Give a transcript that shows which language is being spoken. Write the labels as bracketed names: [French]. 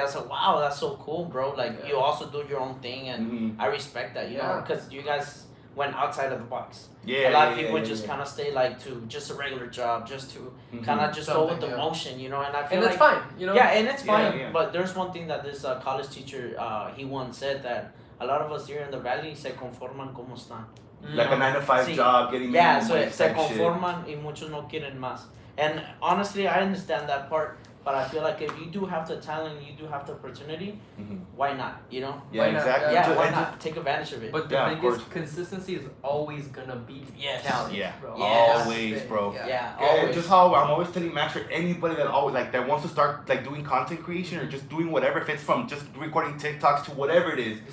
[English] I was like, wow, that's so cool, bro. Like you also do your own thing, and I respect that. You know, because you guys went outside of the box. A lot of people just kind of stay like to just a regular job, just to kind of just go with the motion, you know. And I feel that's fine, you know. Yeah, and it's fine. But there's one thing that this college teacher he once said that a lot of us here in the valley [Spanish] se conforman como están. [English] Like a 9-to-5 job, getting [Spanish] so se conforman y muchos no quieren más. [English] And honestly, I understand that part. But I feel like if you do have the talent, you do have the opportunity, why not? You know? Yeah, exactly. Yeah, why not take advantage of it? But the thing is, consistency is always gonna beat talent. Bro. Always, bro. Always. Just how I'm always telling Max, for anybody that always like that wants to start like doing content creation or just doing whatever, if it's from just recording TikToks to whatever it is.